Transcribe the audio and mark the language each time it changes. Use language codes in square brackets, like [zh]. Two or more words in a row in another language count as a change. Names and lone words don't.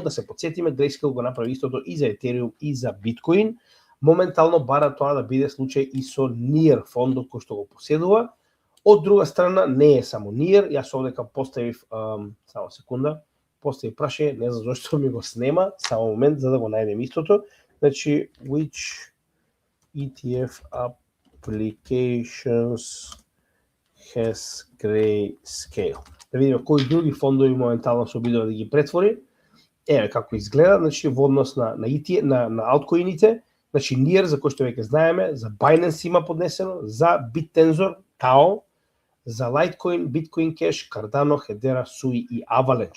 [mk] Да се подсетиме, Grayscale го направи истото и за Ethereum и за Bitcoin. Моментално бара тоа да биде случај и со NIR фондот кој што го поседува. Од друга страна не е само NIR, јас овдека поставив само секунда, поставив прашање, не знам зашто ми го снема, само момент за да го најдем истото. Значи, [en] which ETF applications has Grayscale. [mk] Да видиме кои други фондови моментално се обидува да ги претвори. Еве како изгледа, значи во однос на ETF, на алткоините, значи NIR за кој што веќе знаеме, за Binance има поднесено, за BitTensor, TAO, за Litecoin, Bitcoin Cash, Cardano, Hedera, Sui и Avalanche.